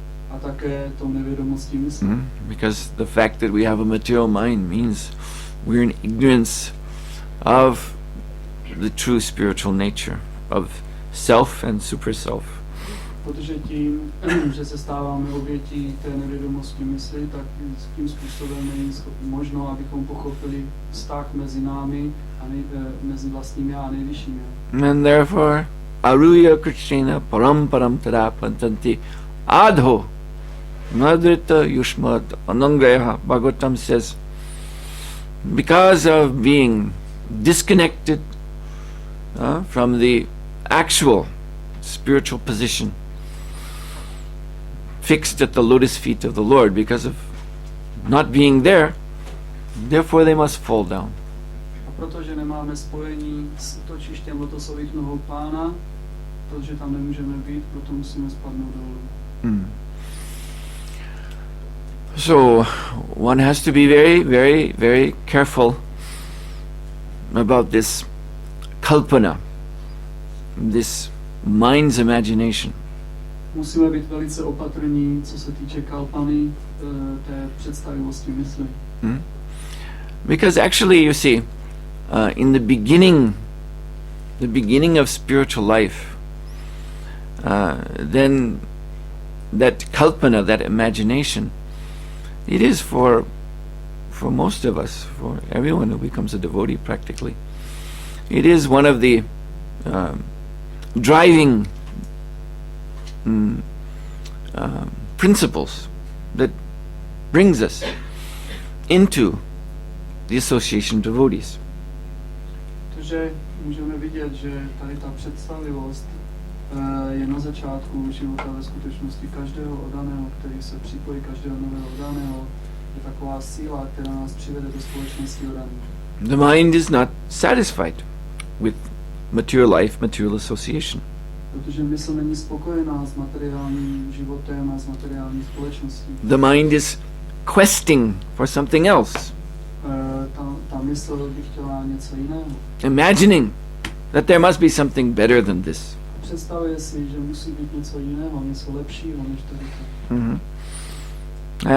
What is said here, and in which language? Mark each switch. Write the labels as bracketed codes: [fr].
[cs] A také tou nevědomostí mysli. [en] Because the fact that we have a material mind means we're in ignorance of the true spiritual nature of self and super self. [cs] Protože tím, že se stáváme obětí té nevědomosti mysli, tak tím způsobem není možno, abychom pochopili vztah mezi námi a mezi vlastním já a nejvyšším já. [en] And therefore, [sa] aruya krishna paramparam tarapantanti adho nadrita yushmad anangreha. [en] Bhagavatam says, because of being disconnected from the actual spiritual position, fixed at the lotus feet of the Lord, because of not being there, therefore they must fall down. [cs] A protože nemáme spojení s točištěm lotosových nohou Pána, protože tam nemůžeme být, proto musíme spadnout dolů. [en] So one has to be very, very, very careful about this kalpana, this mind's imagination. [cs] Musíme být velice opatrní, co se týče kalpany, té představivosti mysli. [en] Because actually, you see, in the beginning of spiritual life, then that kalpana, that imagination, it is for most of us, for everyone who becomes a devotee practically, it is one of the driving principles that brings us into the association of devotees. [cs] Takže můžeme vidět, že tady ta představivost je na začátku života ve skutečnosti každého oddaného, který se připojí, každého nového oddaného, je taková síla, která nás přivede do společnosti oddaných. [en] The mind is not satisfied with material life, material association. [cs] Protože mysl není spokojená s materiálním životem a s materiální společností. [en] The mind is questing for something else. [cs] Ta mysl by chtěla něco jiného. [en] Imagining that there must be something better than this. [cs] Představuje si, že musí být něco jiného, něco lepšího než tady to.